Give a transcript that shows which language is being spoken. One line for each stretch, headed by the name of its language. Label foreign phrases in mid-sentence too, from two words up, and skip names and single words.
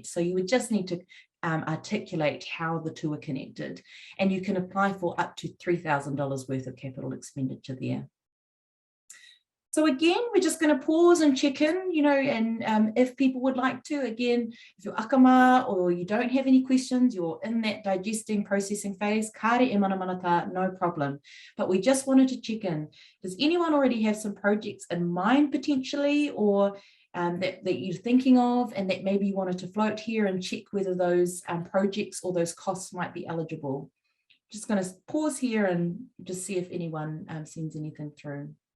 English: So you would just need to articulate how the two are connected, and you can apply for up to $3,000 worth of capital expenditure there. So again, we're just going to pause and check in, and if people would like to, again, if you're akama or you don't have any questions, you're in that digesting, processing phase,
Māori: kare e mana manata,
English: no problem. But we just wanted to check in. Does anyone already have some projects in mind potentially, or that you're thinking of, and that maybe you wanted to float here and check whether those projects or those costs might be eligible? Just going to pause here and just see if anyone sends anything through.